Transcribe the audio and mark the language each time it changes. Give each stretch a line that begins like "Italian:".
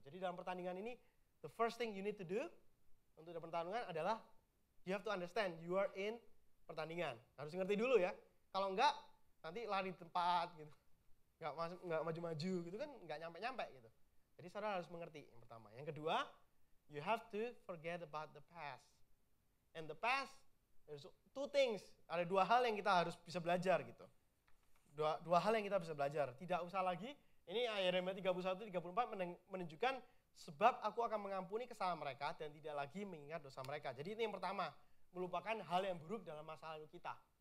Indonesian: Jadi dalam pertandingan ini,
English: the first thing you need to do
Indonesian: untuk pertandingan adalah
English: you have to understand you are in
Indonesian: pertandingan. Harus ngerti dulu ya. Kalau enggak, nanti lari di tempat gitu. Enggak maju-maju gitu kan, enggak nyampe-nyampe gitu. Jadi saudara harus mengerti yang pertama. Yang kedua,
English: you have to forget about the past. And the past, there's two things.
Indonesian: Ada dua hal yang kita harus bisa belajar gitu. Dua hal yang kita bisa belajar. Tidak usah lagi, ini Yeremia 31, 34 menunjukkan sebab aku akan mengampuni kesalahan mereka dan tidak lagi mengingat dosa mereka. Jadi ini yang pertama, melupakan hal yang buruk dalam masa lalu kita.